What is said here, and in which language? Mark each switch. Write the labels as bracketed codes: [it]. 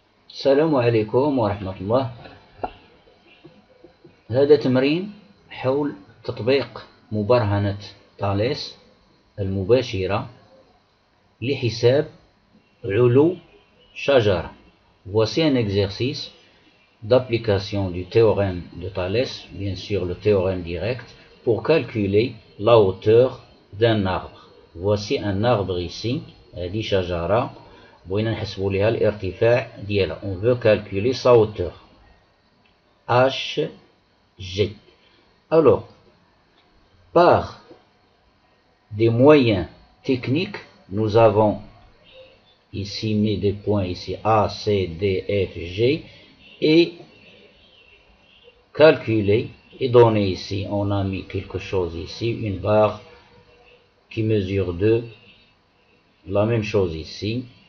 [ar] السلام عليكم ورحمة الله. هذا تمرين حول تطبيق مبرهنة تاليس المباشرة لحساب علو شجرة. [fr] Voici un exercice d'application du théorème de Thalès, bien sûr le théorème direct, pour calculer la hauteur d'un arbre. Voici un arbre ici, [ar] هذه شجرة بغينا نحسبوا لها الارتفاع ديالها. [fr] On veut calculer sa hauteur. HG. Alors, par des moyens techniques, nous avons ici mis des points ici A, C, D, F, G et calculer et donner ici, on a mis quelque chose ici, une barre qui mesure 2, la même chose ici.